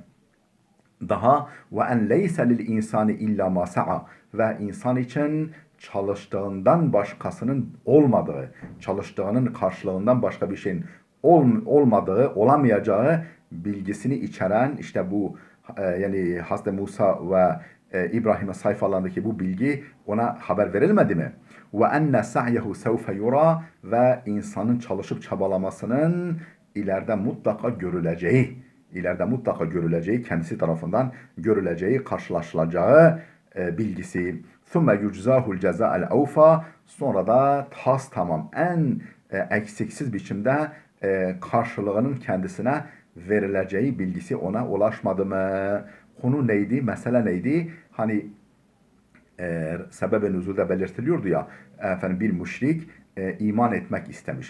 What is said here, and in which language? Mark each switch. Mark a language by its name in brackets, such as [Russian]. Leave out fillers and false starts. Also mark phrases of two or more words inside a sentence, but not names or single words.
[Turkish] Daha [Arabic] وأن ليس للإنسان إلا ما سعى, [Turkish] ve insan için çalıştığından başkasının olmadığı, çalıştığının karşılığından başka bir şeyin olmadığı, olamayacağı bilgisini içeren işte bu yani Hazreti Musa ve İbrahim'in sayfalarındaki bu bilgi ona haber verilmedi mi? [Arabic] وأن سعيه سوف يرى, [Turkish] ve insanın çalışıp çabalamasının ileride mutlaka görüleceği, kendisi tarafından görüleceği, karşılaşılacağı bilgisi. [Arabic] ثُمَّ يُجْزَاهُ الْجَزَاءَ الْاَوْفَى, [Turkish] sonra da tas tamam, en eksiksiz biçimde karşılığının kendisine verileceği bilgisi ona ulaşmadı mı? Konu neydi? Mesele neydi? Hani sebebe nüzulde belirtiliyordu ya, bir müşrik iman etmek istemiş.